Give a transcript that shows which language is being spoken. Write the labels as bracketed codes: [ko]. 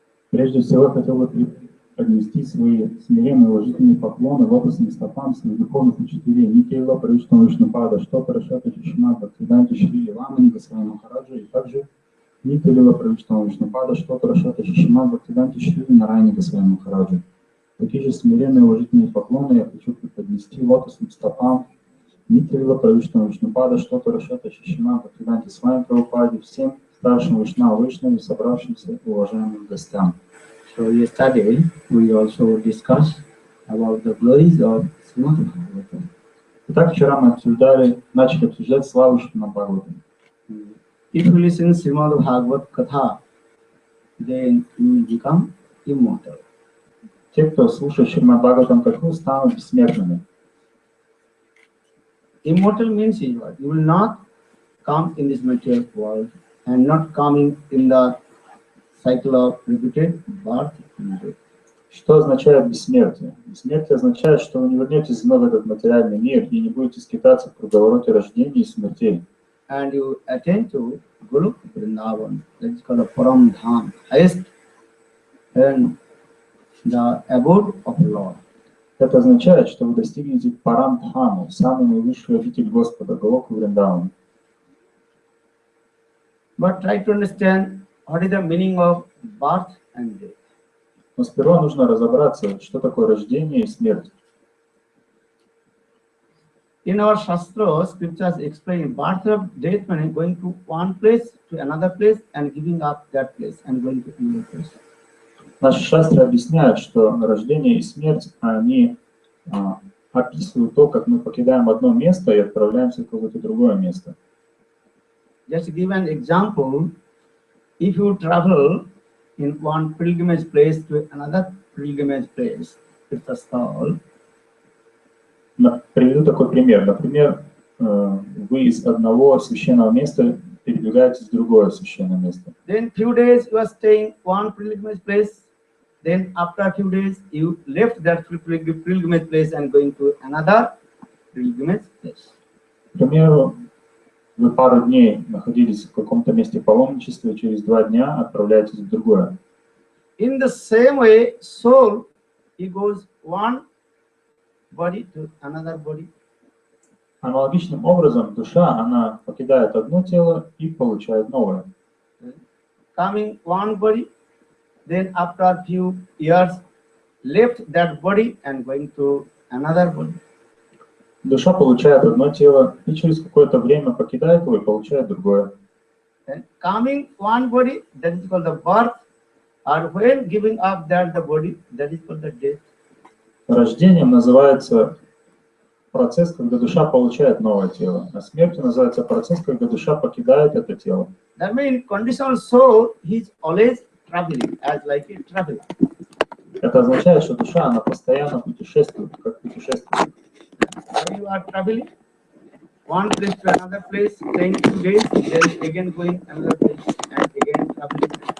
[ru] Прежде всего, хотел бы поднести свои смиренные уважительные поклоны лотосным стопам своих духовных учителей Нитила, Паришна Вишнупада, Штота, Шата, Чишина, Бхактивиданта, Шрили, Вана, Госвами Махараджа, и также Нитила, Паришна Вишнупада, Штота, Шата, Чишина, Бхактивиданта, Шрили, Нарайни, Госвами Махараджа. Такие же смиренные уважительные поклоны я хочу поднести лотосным стопам Нитила, Паришна Вишнупада, Штота, Шата, Чишина, Бхактивиданта, Свами Прабхупаде, всем старшим Вишнавам, собравшимся уважаемым гостям. [en] So yesterday we also discussed about the glories of Srimad Bhagavatam. [ru] Итак, вчера мы начали обсуждать славу Шримад Бхагаватам. [en] If you listen Srimad Bhagavat Katha, then you will become immortal. [ru] Те, кто слушает Шримад Бхагаватам Катху, станут бессмертными. [en] Immortal means what? You will not come in this material world and not coming in the cycle of repeated birth and death. [ru] Что означает бессмертие? Бессмертие означает, что вы не вернетесь вновь в этот материальный мир и не будете скитаться в круговороте рождений и смертей. [en] And you attain to Guru Vrindavan, that is called a Param Dham, highest and the abode of the Lord. [ru] Это означает, что вы достигнете Парам Дхаму, самый наивысший обитель Господа, Галоку Вриндавана. [en] But try to understand what is the meaning of birth and death. [ru] Но сперва нужно разобраться, что такое рождение и смерть. [en] In our Shastra, scriptures explain birth of death meaning going to one place to another place and giving up that place and going to another place. [ru] Наши шастры объясняют, что рождение и смерть, они описывают то, как мы покидаем одно место и отправляемся в какое-то другое место. [en] Just to give an example, if you travel in one pilgrimage place to another pilgrimage place, it's a stall. [ru] Приведу такой пример. Например, вы из одного священного места передвигаетесь в другое священное место. [en] Then few days you are staying one pilgrimage place. Then after a few days you left that pilgrimage place and going to another pilgrimage place. [ru] К примеру, вы пару дней находились в каком-то месте паломничества, и через 2 дня отправляетесь в другое. [en] In the same way, soul, it goes one body to another body. [ru] Аналогичным образом душа, она покидает одно тело и получает новое. [en] Coming one body, then after a few years, left that body and going to another body. [ru] Душа получает одно тело и через какое-то время покидает его и получает другое. [en] Then coming one body, that is called the birth, or when giving up that the body, that is called the death. [ru] Rождением называется процесс, когда душа получает новое тело, а смертью называется процесс, когда душа покидает это тело. [en] That means conditional soul, he is always traveling, as like a traveler. [ru] Это означает, что душа, она постоянно путешествует, как путешественник. [en] So you are traveling one place to another place, staying 2 days, then again going another place and again traveling.